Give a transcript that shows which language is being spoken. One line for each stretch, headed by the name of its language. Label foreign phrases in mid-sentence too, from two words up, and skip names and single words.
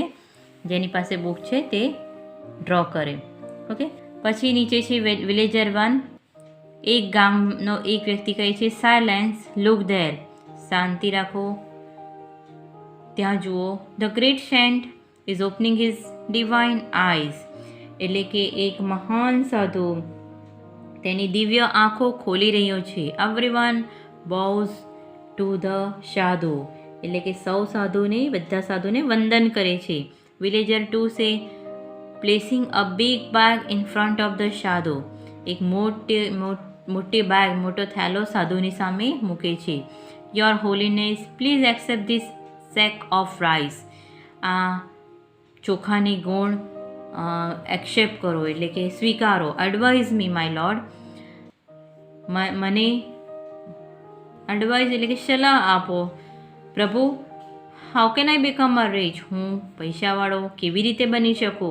Gujarati: જેની પાસે બુક છે તે ડ્રો કરે. ઓકે. પછી નીચે છે વિલેજર 1. એક ગામનો એક વ્યક્તિ કહે છે સાયલેન્સ,
English: look there.
Gujarati: શાંતિ રાખો, ત્યાં જુઓ.
English: The great saint is opening his divine eyes.
Gujarati: એટલે કે એક મહાન સાધુ તેની દિવ્ય આંખો ખોલી રહ્યો છે.
English: Everyone bows to the સાધુ.
Gujarati: એટલે કે સૌ સાધુને બધા સાધુને વંદન કરે છે.
English: Villager 2 say placing a big bag in front of the સાધુ.
Gujarati: એક મોટી બેગ મોટો થેલો સાધુની સામે મૂકે છે.
English: Your holiness please accept this sack of rice.
Gujarati: આ ચોખાની ગુણ એક્સેપ્ટ કરો એટલે કે સ્વીકારો.
English: Advise me my lord.
Gujarati: મને એડવાઇઝ એટલે કે સલાહ આપો પ્રભુ.
English: How can I become a rich.
Gujarati: હું પૈસાવાળો કેવી રીતે બની શકું.